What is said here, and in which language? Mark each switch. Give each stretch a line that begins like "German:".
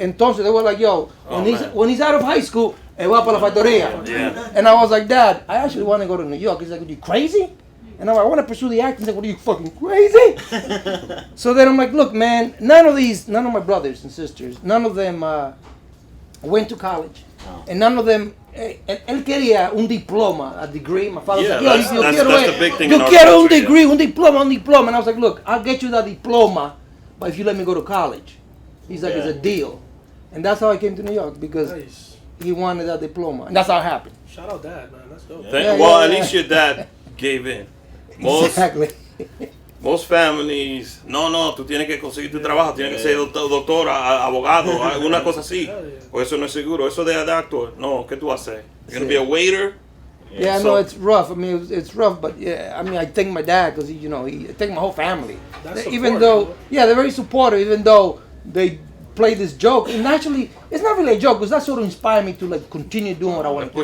English: Entonces they were like, yo, when he's out of high school,
Spanish: él va para la factoría.
English: Yeah. And I was like, Dad, I actually want to go to New York. He's like, are you crazy? And I'm like, I want to pursue the acting. He's like, what, are you fucking crazy? So then I'm like, look, man, none of my brothers and sisters, none of them went to college. And none of them,
Spanish: él quería un diploma,
English: a degree. My father said, that's the big thing.
Spanish: Yo quiero un degree, un diploma.
English: And I was like, look, I'll get you that diploma, but if you let me go to college. He's like, it's a deal. And that's how I came to New York, because he wanted that diploma. And that's how it happened. Shout out Dad, man. That's dope. At least your dad gave in. Exactly. Most families,
Spanish: no, tú tienes que conseguir tu trabajo, tienes que ser doctora, abogado, alguna cosa así. O eso no es seguro. Eso de actor, no, ¿qué tú haces?
English: You're going to be a waiter? Yeah, no, it's rough. I mean, it's rough, but yeah, I mean, I thank my dad because I thank my whole family. Even though, they're very supportive, even though they play this joke. And actually, it's not really a joke because that sort of inspired me to like continue doing what I want to do.